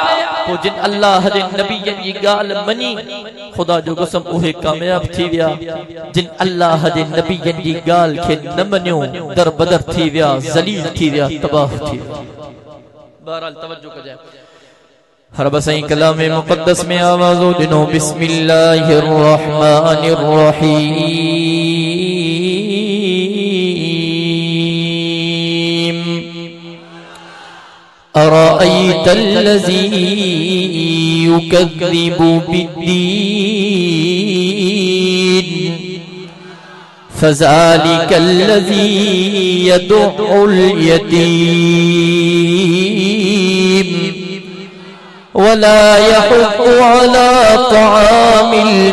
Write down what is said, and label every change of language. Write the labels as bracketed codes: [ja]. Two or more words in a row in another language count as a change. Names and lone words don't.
[sd] जिन अल्लाह जे नबीयन जी ॻाल्हि मञी, खुदा जो कसम उहे कामयाब थी विया। जिन अल्लाह जे नबीयन जी ॻाल्हि खे न मञियो, दर बदर थी विया, ज़लील थी विया, तबाह थी विया। बहरहाल तवज्जो कजाए, हर बसई कलाम मुक़द्दस में आवाज़ो दिनो [ar] بسم الله الرحمن الرحيم. أرأيت الذي يكذب بالدين فذلك الذي يدع اليتيم ولا يحض على طعام